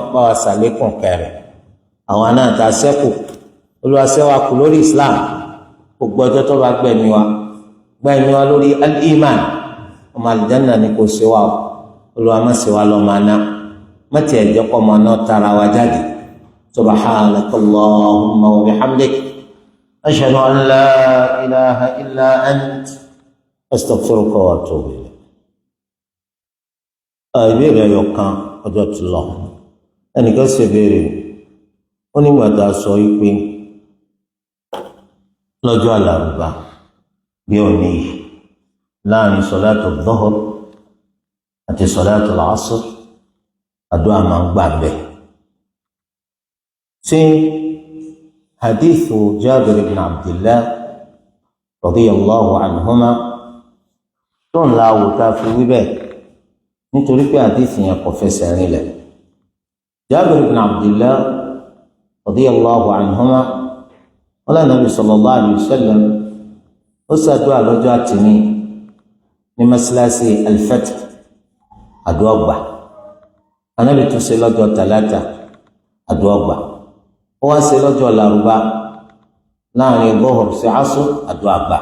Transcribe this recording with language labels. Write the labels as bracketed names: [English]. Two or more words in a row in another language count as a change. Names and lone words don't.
[Yoruba] bá wa ṣàlékún kẹrẹ̀ àwọn náà ta sẹ́kù Olúwa ṣẹ́ wa kù lórí Islam gbogbo ọjọ́ tó bá gbẹ̀mí wa lórí al-iman ọmọ alìjánà ni kò ṣe wa o Olúwa má ṣe wa lọ́mọ aná má tiẹ̀ jẹ́ kọ́ ọmọ náà tara wa jáde [Arabic] سبحانك اللهم وبحمدك أشهد أن لا إله إلا أنت أستغفرك وأتوب إليك. [Yoruba] ìbéèrè ẹyọ kan ọjọ́ ti lọ ẹnìkan ṣe béèrè ó nígbà tá a sọ yìí pé lọ́jọ́ àlàrúbá bí òní yìí láàrin sọ̀láàtù dhuhr àti sọ̀láàtù asr àdúrà máa ń gbà bẹ́ẹ̀. ṣé hadithu Jabir ibn Abdillah [Arabic] رضي الله عنهما [Yoruba] tó ń la àwòká fi wí bẹ́ẹ̀ nítorí pé hadithu yẹn kò fẹsẹ̀ rinlẹ̀. Jabir ibn Abdillah [Arabic] رضي الله عنهما [Yoruba] wọ́n Nabi [Arabic] صلى الله عليه وسلم [Yoruba] ó ṣàdúrà lọ́jọ́ àtìní ní mọ́sálásí al-Fath àdúrà gbà. Ànábì tún ṣe lọ́jọ́ tàlátà àdúrà gbà. ó wá ṣe lọ́jọ́ làrúbá láàrin Dhuhr sí Asr àdúrà gbà.